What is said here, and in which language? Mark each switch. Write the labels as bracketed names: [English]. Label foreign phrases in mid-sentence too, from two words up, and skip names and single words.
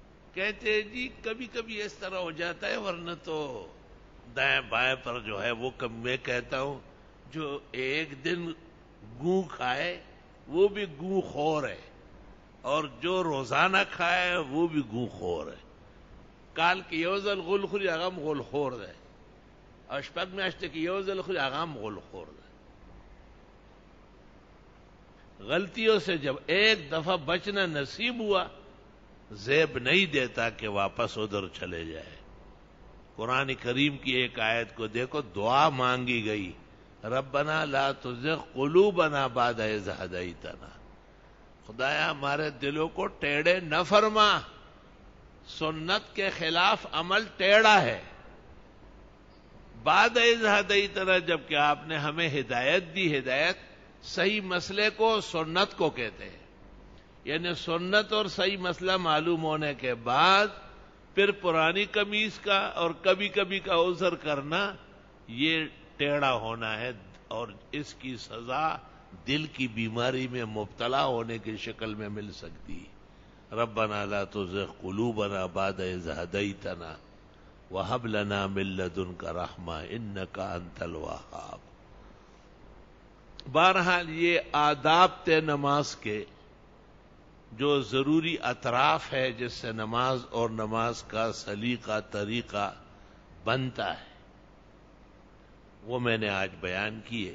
[Urdu] کہتے ہیں جی کبھی کبھی اس طرح ہو جاتا ہے، ورنہ تو دائیں بائیں پر جو ہے وہ میں کہتا ہوں جو ایک دن گوں کھائے وہ بھی گوں خور ہے، اور جو روزانہ کھائے وہ بھی گوں خور ہے. کال کی یوزل غل خوری اغم غل خور ہے، اشپک میں اشتے کی یوزل خوری اغم غل خور ہے. غلطیوں سے جب ایک دفعہ بچنا نصیب ہوا، زیب نہیں دیتا کہ واپس ادھر چلے جائے. قرآن کریم کی ایک آیت کو دیکھو، دعا مانگی گئی، [Arabic] ربنا لا تزغ قلوبنا بعد اذ ہدیتنا، [Urdu] خدایا ہمارے دلوں کو ٹیڑھے نہ فرما. سنت کے خلاف عمل ٹیڑھا ہے. [Arabic] بعد اذ ہدیتنا، [Urdu] جبکہ آپ نے ہمیں ہدایت دی. ہدایت صحیح مسئلے کو سنت کو کہتے ہیں، یعنی سنت اور صحیح مسئلہ معلوم ہونے کے بعد پھر پرانی قمیص کا اور کبھی کبھی کا عذر کرنا، یہ ٹیڑھا ہونا ہے، اور اس کی سزا دل کی بیماری میں مبتلا ہونے کی شکل میں مل سکتی. [Arabic] ربنا لا تزغ قلوبنا بعد اذ ہدیتنا وہب لنا من لدنک رحمہ انک انت الوہاب. [Urdu] بہرحال یہ آداب تھے نماز کے، جو ضروری اطراف ہے جس سے نماز اور نماز کا سلیقہ طریقہ بنتا ہے، وہ میں نے آج بیان کیے.